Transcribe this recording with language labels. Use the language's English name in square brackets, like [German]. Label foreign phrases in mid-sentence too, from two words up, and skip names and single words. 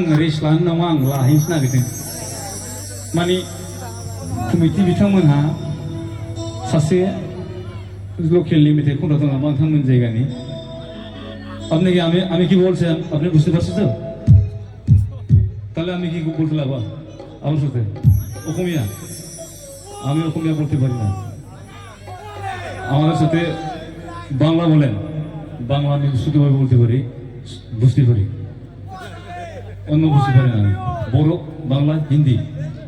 [Bodo] रेस्ट लानो नामा आं लाहैनोसो नागिरदों माने कमिटि बिथांमोनहा सासे लोकेलनि मेथाइ खनग्रा दं नामा नोंथांमोन जायगानि [Bangla] আপনাকে আমি কি বলছেন আপনি বুঝতে পারছেন তো তাহলে আমি কি বলতে লাগবো আমার সাথে অসমীয়া আমি অসমীয়া বলতে পারি না আমাদের সাথে বাংলা বলেন বাংলা আমি শুদ্ধভাবে বলতে পারি বুঝতে পারি অন্য বুঝতে পারি না বড় বাংলা হিন্দি